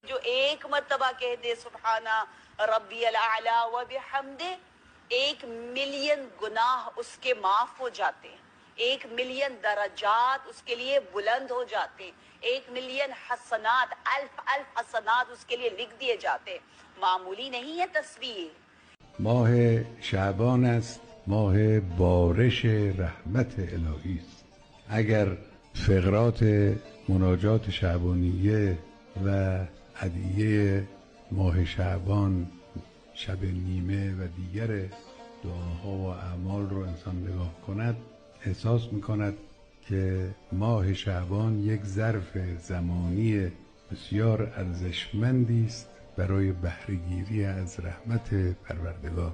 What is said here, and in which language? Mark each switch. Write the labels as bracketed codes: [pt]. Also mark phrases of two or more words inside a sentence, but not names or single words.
[ur] ایک مرتبہ کہہ دے [ar] سبحان ربي الأعلى وبحمده, [ur] 1 ملین گناہ اس کے معاف ہو جاتے ہیں، 1 ملین درجات اس کے لیے بلند ہو جاتے ہیں، 1 ملین حسنات, [ar] ألف ألف حسنات [ur] اس کے لیے لکھ دیے جاتے. معمولی نہیں ہے تصویر. [fa] ماه شعبان است، ماه بارش رحمت الهی است. اگر فقرات مناجات شعبانیه و ادعیه ماه شعبان، شب نیمه و دیگر دعاها و اعمال رو انسان نگاه کند، احساس میکند که ماه شعبان یک ظرف زمانی بسیار ارزشمندی است برای بهره‌گیری از رحمت پروردگار.